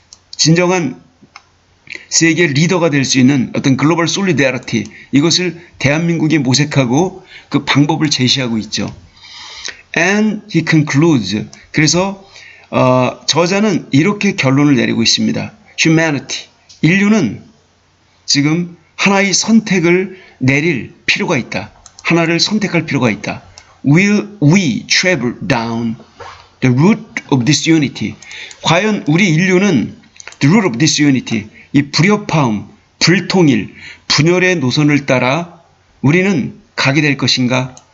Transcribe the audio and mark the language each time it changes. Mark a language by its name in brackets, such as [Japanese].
[Korean] 진정한 세계 리더가 될 수 있는 어떤 글로벌 솔리다리티, 이것을 대한민국이 모색하고 그 방법을 제시하고 있죠. [English] And he concludes. [Korean] 그래서 저자는 이렇게 결론을 내리고 있습니다. Humanity, 인류는 지금 하나의 선택을 내릴 필요가 있다. 하나를 선택할 필요가 있다. [English] Will we travel down the route of disunity? [Korean] 과연 우리 인류는 [English] the route of disunity, [Korean] 이 불협화음, 불통일, 분열의 노선을 따라 우리는 가게 될 것인가?